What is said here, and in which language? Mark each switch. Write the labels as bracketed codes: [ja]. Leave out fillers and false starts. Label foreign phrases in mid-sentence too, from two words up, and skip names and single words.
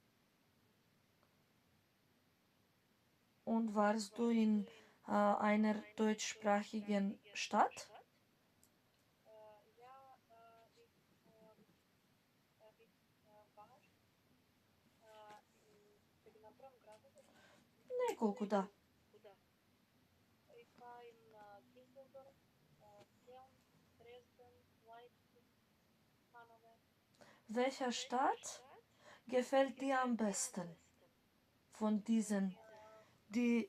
[de] Und warst du in einer deutschsprachigen Stadt? Ja, ich war in [mk] Добром граду. Неколко, да. [de] Ich war in Düsseldorf, Köln, Dresden, Leipzig, Hannover. Welcher Stadt gefällt dir am besten von diesen? Die,